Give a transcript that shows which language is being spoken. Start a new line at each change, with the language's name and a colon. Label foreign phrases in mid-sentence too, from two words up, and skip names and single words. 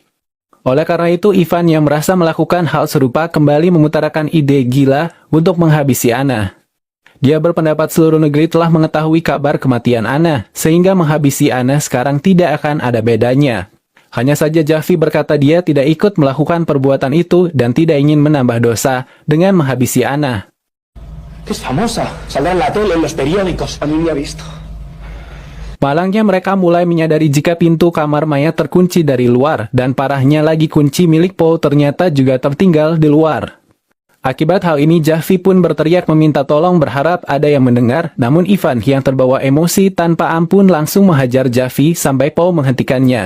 Indonesian: Oleh karena itu, Ivan yang merasa melakukan hal serupa kembali mengutarakan ide gila untuk menghabisi Ana. Dia berpendapat seluruh negeri telah mengetahui kabar kematian Ana, sehingga menghabisi Ana sekarang tidak akan ada bedanya. Hanya saja Jaffi berkata dia tidak ikut melakukan perbuatan itu dan tidak ingin menambah dosa dengan menghabisi Ana.
Spanish: Es famosa, saldrá en la tele, en los periódicos. A mí me ha visto.
Indonesian: Malangnya mereka mulai menyadari jika pintu kamar mayat terkunci dari luar dan parahnya lagi kunci milik Paul ternyata juga tertinggal di luar. Akibat hal ini Jaffi pun berteriak meminta tolong berharap ada yang mendengar, namun Ivan yang terbawa emosi tanpa ampun langsung menghajar Jaffi sampai Paul menghentikannya.